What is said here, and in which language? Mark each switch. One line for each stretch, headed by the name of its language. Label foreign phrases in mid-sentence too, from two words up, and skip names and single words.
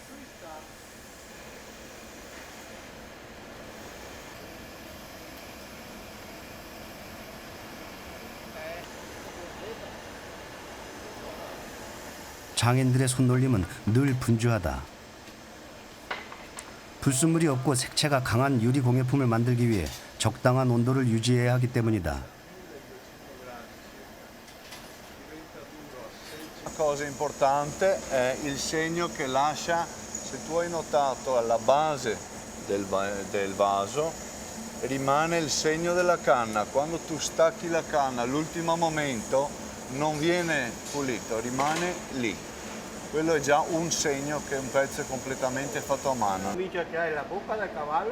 Korean: 장인들의 손놀림은 늘 분주하다. 불순물이 없고 색채가 강한 유리 공예품을 만들기 위해 적당한 온도를 유지해야 하기 때문이다.
Italian: Una cosa importante è il segno che lascia, se tu hai notato alla base del vaso, rimane il segno della canna. Quando tu stacchi la canna all'ultimo momento non viene pulito, rimane lì. Quello è già un segno che un pezzo è completamente fatto a mano. Dice che hai la bocca del cavallo.